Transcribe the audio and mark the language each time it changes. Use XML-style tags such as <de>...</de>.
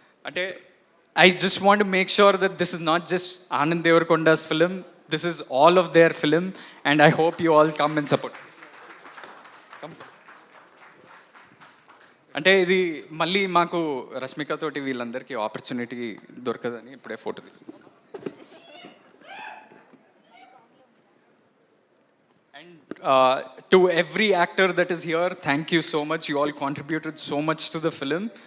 <en>Ante I just want to make sure that this is not just Anand Devarakonda's film, this is all of their film, and I hope you all come and support. Come.</en> <te>అంటే ఇది మళ్ళీ మాకు రష్మిక తోటి వీళ్ళందరికీ opportunity దొరకదని ఇప్పుడే photo తీసుకున్నాం.</te> <en>And to every actor that is here, thank you so much. You all contributed so much to the film.</en>